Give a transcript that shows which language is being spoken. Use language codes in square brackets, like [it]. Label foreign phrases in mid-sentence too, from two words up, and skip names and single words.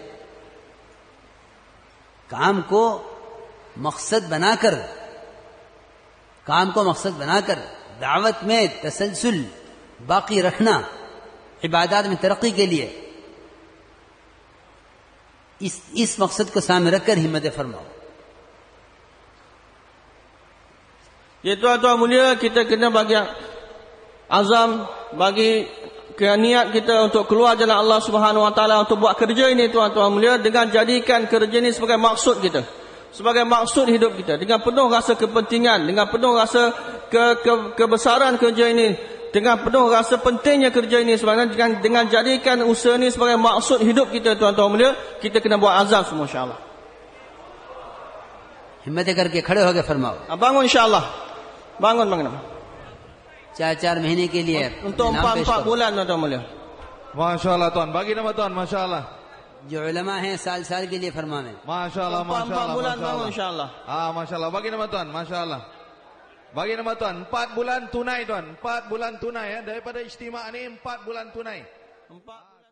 [hi] काम को मकसद बनाकर दावत में तसलसल बाकी रखना, इबादत में तरक्की के लिए इस मकसद को सामने रखकर हिम्मत फरमाओ। [ms] Ya tuan-tuan mulia, kita kena bagi azam, bagi niat kita untuk keluar jalan [ar] الله سبحانه وتعالى, [ms] untuk buat kerja ini tuan-tuan mulia, dengan jadikan kerja ini sebagai maksud kita, sebagai maksud hidup kita, dengan penuh rasa kepentingan, dengan penuh rasa kebesaran kerja ini, dengan penuh rasa pentingnya kerja ini, sebenarnya dengan jadikan usaha ini sebagai maksud hidup kita tuan-tuan mulia, kita kena buat azam semua insya-Allah. [hi] हिम्मत करके खड़े होकर फरमाओ। [ms] Bangun insya-Allah. Bangun. [hi] 4 महीने के लिए [ms] untuk 4 bulan tuan mulia. माशाअल्लाह तुan, bagi nama tuan, [ar] माशाअल्लाह। [hi] जो उलमा हैं साल के लिए फरमावे। [ar] माशाअल्लाह [ms] 4 bulan bangun insya-Allah. माशाअल्लाह, bagi nama tuan, masyaallah. Bagi nama tuan, 4 bulan tunai tuan, 4 bulan tunai ya, daripada istimewa ni 4 bulan tunai. 4